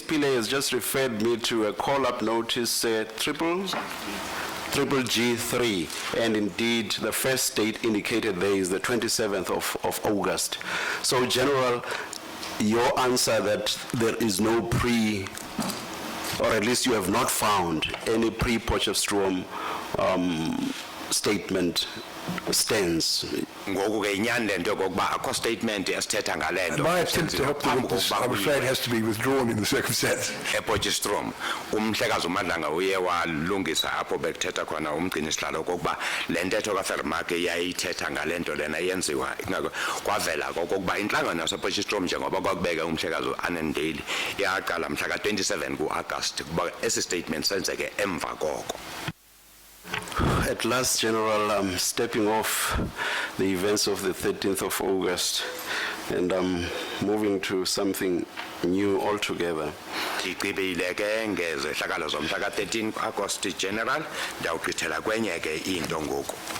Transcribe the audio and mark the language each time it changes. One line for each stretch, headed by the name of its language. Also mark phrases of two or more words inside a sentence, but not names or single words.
English: Pillay has just referred me to a call-up notice, triple G3, and indeed the first date indicated there is the 27th of August. So, General, your answer that there is no or at least you have not found any pre-Potchefstroom statement stands.
Xhosa: Ngoku ke inyani lento kokuba akho statement esithetha ngalento.
English: My attempt to help the witness, I'm afraid, has to be withdrawn in the circumstance.
Xhosa: ePotchefstroom umhlekazi uMadlanga uye walungisa apho bekuthetha khona umgcini sihlalo kokuba le ntetho kaFermake yayithetha ngalento lena yenziwa kwavela kokuba inhlangano yasePotchefstroom njengoba kwakubeka umhlekazi uAnnandale yaqala mhla ka-27 ku-August kuba esi statement senzeke emva koko.
English: At last, General, I'm stepping off the events of the 13th of August, and I'm moving to something new altogether.
Xhosa: Igqibile ke ngezehlakalo zomhla ka-13 August General ndawugqithela kwenye ke into ngoku.